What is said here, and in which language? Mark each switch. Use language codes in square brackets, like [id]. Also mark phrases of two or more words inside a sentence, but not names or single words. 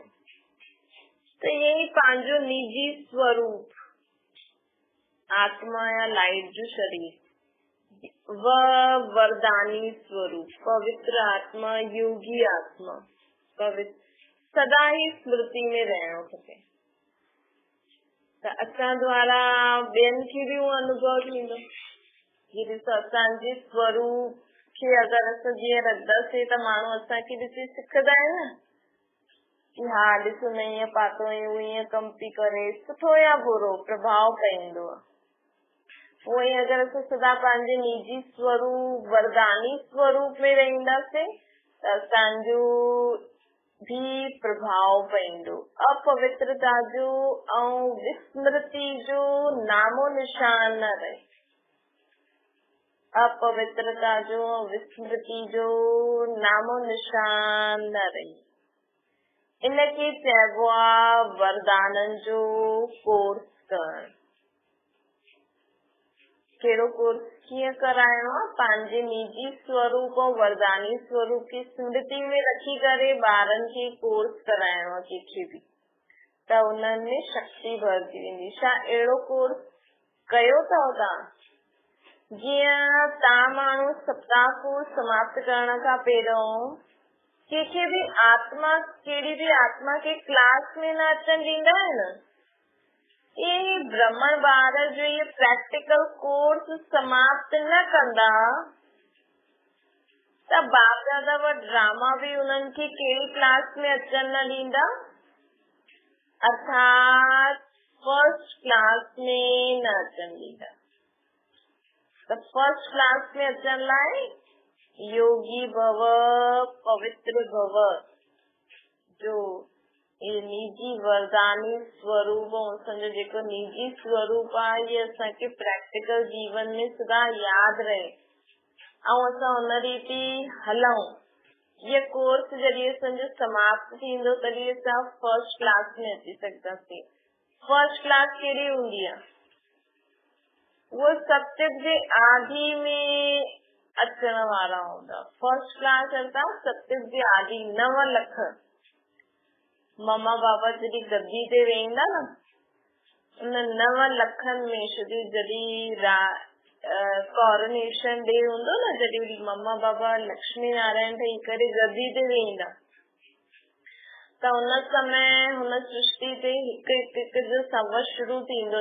[sd] त यही पंहिंजो निजी स्वरूप आत्मा या लाइट जो शरीर, वरदानी स्वरूप पवित्र आत्मा, योगी आत्मा, पवित्र सदा ही स्मृति में रहणो खपे। त असां द्वारा ॿियनि खे बि उहो अनुभव थींदो। जीअं ॾिसो असांजे स्वरूप खे अगर असां जीअं रखंदासीं त माण्हू असांखे ॾिसी सिखंदा आहिनि न कि हा ॾिस हुन ईअं पातो हुयो, ईअं कमु थी करे, सुठो या बुरो प्रभाव पवंदो आहे। उहो ई अगर असां सदा पंहिंजे निजी स्वरूप वरदानी स्वरूप में रहंदासीं त असांजो भी प्रभाव पवंदो। अपवित्रता जो ऐं विस्मृति जो नामो निशान न रहे। अपवित्रता जो विस्मृति जो नामो निशान न रहे। इनके चइबो आहे वरदाननि जो कोर्स करणु। कहिड़ो कोर्स कीअं कराइणो आहे? पंहिंजे निजी स्वरूप ऐं वरदानी स्वरूप की स्मृति में रखी करे ॿारनि खे कोर्स कराइणो आहे कंहिंखे बि, त उन्हनि में शक्ति भरजी वेंदी। छा अहिड़ो कोर्स कयो अथव तव्हां? जीअं तव्हां माण्हू सप्ताह कोर्स समाप्त करण खां पहिरियों कंहिंखे बि आत्मा, कहिड़ी बि आत्मा खे क्लास में न अचण ॾींदा आहिनि। ये ब्रह्मण ॿार जो ये [en] practical course [sd] समाप्त न कंदा त बाप दादा व ड्रामा भी उन्हनि खे कहिड़ी क्लास में अचण न ॾींदा, अर्थात [en] first class [sd] में न अचण ॾींदा। त [en] first class [sd] में अचण लाइ योगी भव, पवित्र भव जो ये निजी वरदानी स्वरूप असांजो जेको निजी स्वरूप आहे, ये असांखे प्रैक्टिकल जीवन में सदा यादि रहे ऐं असां हुन रीति हलूं। ये कोर्स जॾहिं असांजो समाप्त थींदो तॾहिं असां [en] first class [sd] में अची सघंदासीं। [en] first class [sd] कहिड़ी हूंदी आहे? उहो सत्युग जे आदि में अचण वारा हूंदा। [en] first class [sd] अर्थात सत्युग जे आदि 9 लख मम्मा बाबा जॾहिं गद्दी ते वेंदा न, उन 9 लखनि में जॾहिं [en] coronation day [sd] हूंदो न, जॾहिं मम्मा बाबा लक्ष्मी नारायण ठही करे गद्दी ते वेंदा, त उन समय हुन सृष्टि ते हिकु जो संवत शुरू थींदो।